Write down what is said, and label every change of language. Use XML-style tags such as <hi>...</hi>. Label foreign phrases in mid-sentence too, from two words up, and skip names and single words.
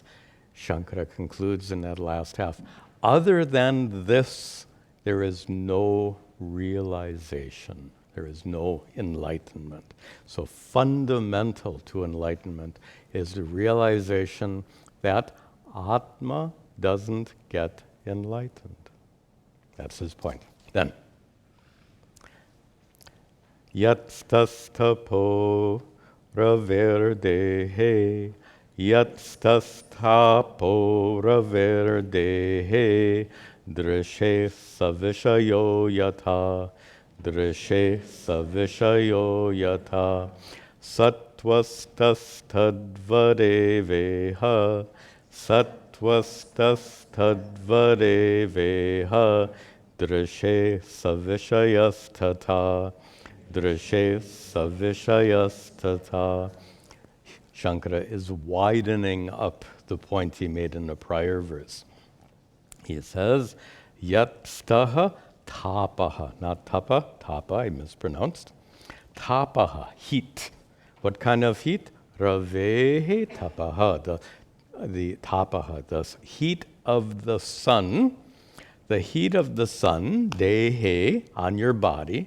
<en>Shankara concludes in that last half, other than this, there is no realization. There is no enlightenment. So fundamental to enlightenment is the realization that Atma doesn't get enlightened. That's his point. Then,</en> <sa>Yatstastapo raverdehe, Yatstastapo raverdehe, drishe savishayo yatha, drishe savishayo yatha, sattvastastadvadeveha, sattvastastadvadeveha, drishe savishayastata, drishe savishayastata.</sa> <en>Shankara is widening up the point he made in the prior verse. He says,</en> <sa>yat staha tapaha,</sa> <en>not tapa, tapa, I mispronounced. Tapaha, heat. What kind of heat?</en> <sa>Ravehe tapaha,</sa> <en>the tapaha, the heat of the sun. The heat of the sun, dehe, on your body.</en>